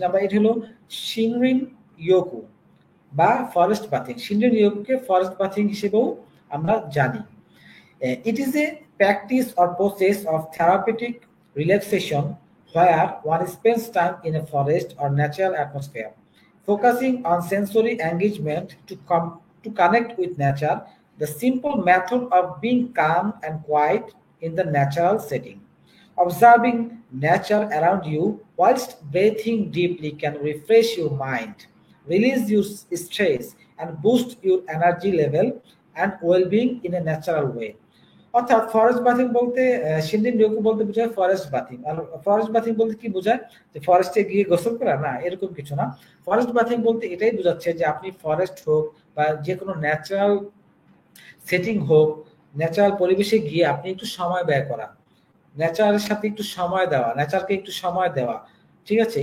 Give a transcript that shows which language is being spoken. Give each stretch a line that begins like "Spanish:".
Bangla: Number 8 হলো শিনরিন ইয়োকু বা forest bathing. শিনরিন ইয়োকুকে forest bathing হিসেবেও আমরা জানি।
English: It is a practice or process of therapeutic relaxation where one spends time in a forest or natural atmosphere, focusing on sensory engagement to connect with nature, the simple method of being calm and quiet in the natural setting. Observing nature around you whilst breathing deeply can refresh your mind, release your stress, and boost your energy level and well-being in a natural way.
Bangla: অর্থাৎ forest bathing বলতে শিনরিন ইয়োকু বলতে বোঝায় forest bathing. আর forest bathing বলতে কি বোঝায় যে ফরেস্টে গিয়ে গোসল করা? না, এরকম কিছু না। ফরেস্ট বাথিং বলতে এটাই বোঝাচ্ছে যে আপনি ফরেস্ট হোক বা যে কোনো ন্যাচারাল সেটিং হোক, ন্যাচারাল পরিবেশে গিয়ে আপনি একটু সময় ব্যয় করা, নেচারের সাথে একটু সময় দেওয়া, নেচারকে একটু সময় দেওয়া, ঠিক আছে?